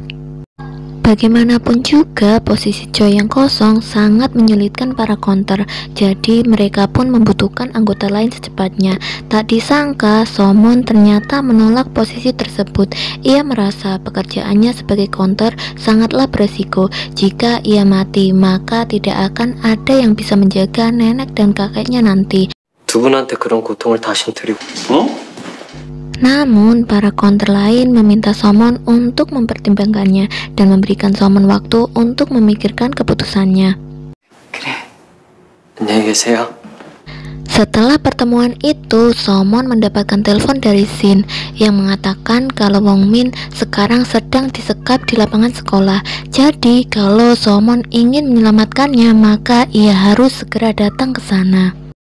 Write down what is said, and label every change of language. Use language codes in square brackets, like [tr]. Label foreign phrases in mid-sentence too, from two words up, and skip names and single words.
[id] Bagaimanapun juga, posisi Choi yang kosong sangat menyulitkan para konter, jadi mereka pun membutuhkan anggota lain secepatnya. Tak disangka, Somon ternyata menolak posisi tersebut. Ia merasa pekerjaannya sebagai konter sangatlah beresiko. Jika ia mati, maka tidak akan ada yang bisa menjaga nenek dan kakeknya nanti. [ko] 두 분한테 그런 고통을 다신 드리고. [id] Namun, para konter lain meminta Somon untuk mempertimbangkannya dan memberikan Somon waktu untuk memikirkan keputusannya. [ko] 그래. 안녕히 계세요. [id] Setelah pertemuan itu, Somon mendapatkan telepon dari Shin yang mengatakan kalau Wong Min sekarang sedang disekap di lapangan sekolah. Jadi, kalau Somon ingin menyelamatkannya, maka ia harus segera datang ke sana.